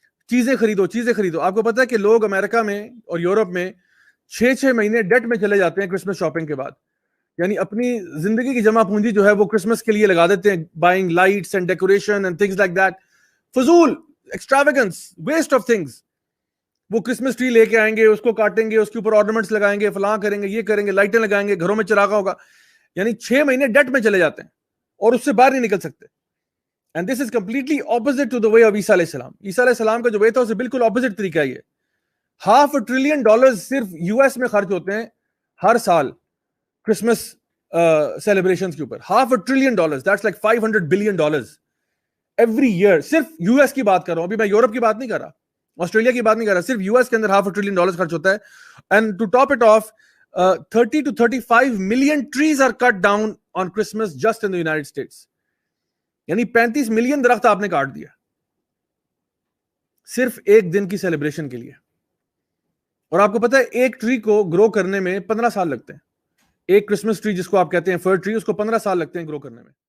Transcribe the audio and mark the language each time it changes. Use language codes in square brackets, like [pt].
[ur] چیزیں خریدو, چیزیں خریدو. آپ کو پتا ہے کہ لوگ امریکہ میں اور یورپ میں 6 مہینے ڈیٹ میں چلے جاتے ہیں کرسمس شاپنگ کے بعد, یعنی اپنی زندگی کی جمع پونجی جو ہے وہ کرسمس کے لیے لگا دیتے ہیں, [en] Buying lights and decoration and things like that. [ur] فضول, [en] Extravagance, waste of things. [ur] وہ کرسمس ٹری لے کے آئیں گے, اس کو کاٹیں گے, اس کے اوپر آرنامنٹس لگائیں گے, فلاں کریں گے, یہ کریں گے, لائٹیں لگائیں گے, گھروں میں چراغا ہوگا. یعنی 6 مہینے ڈیٹ میں چلے جاتے ہیں اور اس سے باہر نہیں نکل سکتے. [en] And this is completely opposite to the way of Isa علیہ السلام. [ur] عیسیٰ علیہ السلام کا جو وے تھا اسے بالکل اپوزٹ طریقہ ہے. یہ $500 billion صرف US میں خرچ ہوتے ہیں ہر سال کرسمس سیلیبریشنز کے اوپر. [en] $500 billion, that's like $500 billion every year. [ur] صرف US کی بات کر رہا ہوں, ابھی میں یورپ کی بات نہیں کر رہا, آسٹریلیا کی بات نہیں کر رہا, صرف US کے اندر $500 billion خرچ ہوتا ہے. [en] And to top it off, 30 to 35 million trees are cut down on Christmas just in the United States. [ur] یعنی 35 ملین درخت آپ نے کاٹ دیا صرف ایک دن کی سیلیبریشن کے لیے. اور آپ کو پتا ہے ایک ٹری کو گرو کرنے میں 15 سال لگتے ہیں. ایک کرسمس ٹری جس کو آپ کہتے ہیں فر ٹری, اس کو 15 سال لگتے ہیں گرو کرنے میں.